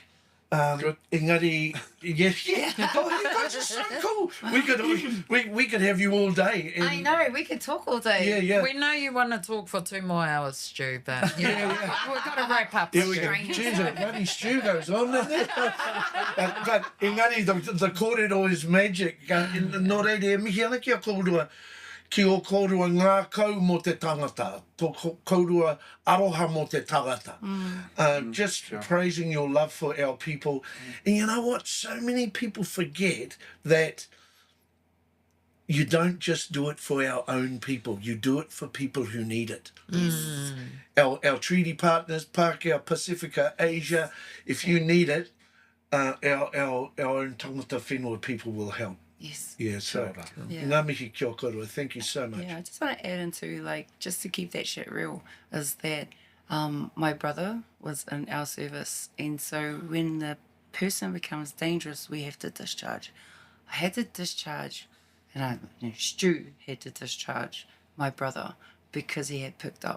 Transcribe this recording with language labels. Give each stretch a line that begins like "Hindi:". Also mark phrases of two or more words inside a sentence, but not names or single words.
English: Engari, yeah. Oh, you guys are so cool. We could have you all day. And, I know, we could talk all day. Yeah. We know you want to talk for 2 more hours, Stu, but we've got to wrap up. Yeah, we Stu. go. Jeez, bloody Stu goes on, doesn't it? But engari, the kōrero is magic.
Māori: Nō reire, mihi ana kia kōrua. Ki o kōrua ngā kau mō te tangata, tō kōrua aroha mō te tangata.
English: Just praising your love for our people. And you know what? So many people forget that you don't just do it for our own people. You do it for people who need it. Our treaty partners, Pākehā, Pacifica, Asia, if you need it, our own
Māori: tangata whenua
English: people will help. Yes. Yeah, so
Māori: ngā mihi kia korua.
English: Thank you so much. Yeah, I just want to add into, like, just to keep that shit real, is that my brother was in our service, and so when the person becomes dangerous, we have to discharge. I had to discharge, and Stu had to discharge my brother because he had picked up.